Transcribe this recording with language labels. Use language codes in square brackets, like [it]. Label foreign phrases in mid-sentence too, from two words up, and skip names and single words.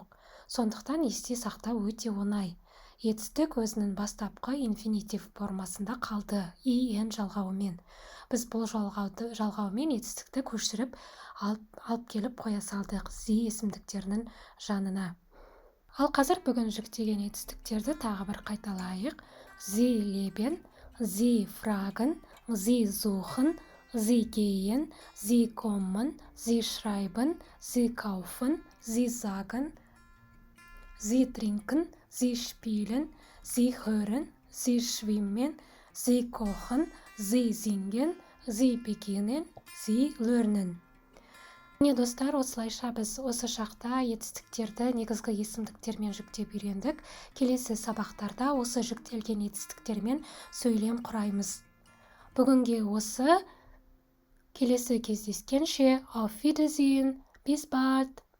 [kk] Сондықтан есте сақтау өте оңай. Етістік өзінің бастапқы инфинитив формасында қалды, ен жалғауымен. Біз бұл жалғаумен етістікті көшіріп алып келіп қоя салдық зи есімдіктерінің жанына. Ал қазір бүгін жүктеген етістіктерді тағы бір қайталайық. [de] Sie leben, sie fragen, sie suchen, sie gehen, sie kommen, sie schreiben, sie kaufen, sie sagen. sie trinken, sie spielen, sie hören, sie schwimmen, sie kochen, sie singen, sie beginnen, sie lernen. [kk] Міне достар, осылайша біз осы шақта етістіктерді негізгі есімдіктермен жіктеп үйрендік. Келесі сабақтарда осы жіктелген етістіктермен сөйлем құраймыз. Бүгінге осы. Келесі кездескенше, [de] auf Wiedersehen, bis bald.